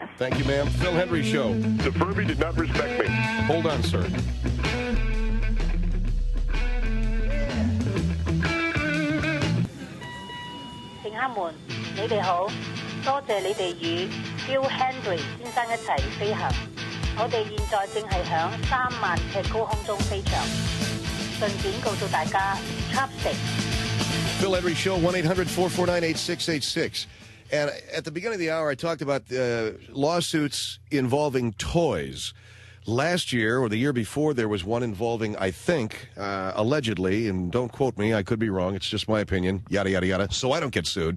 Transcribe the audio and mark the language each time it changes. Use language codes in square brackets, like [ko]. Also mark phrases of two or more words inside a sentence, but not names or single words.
[en] Thank you, ma'am. Phil Hendrie Show. The Furby did not respect me. Hold on, sir. [yue] Phil Hendrie 先生一齊飛行，我哋現在正係響3萬尺高空中飛翔。順便告訴大家 ，chopstick。 [en] Phil Hendrie Show, 1-800-449-8686. And at the beginning of the hour, I talked about lawsuits involving toys. Last year, or the year before, there was one involving, I think, allegedly, and don't quote me, I could be wrong, it's just my opinion, yada, yada, yada, so I don't get sued.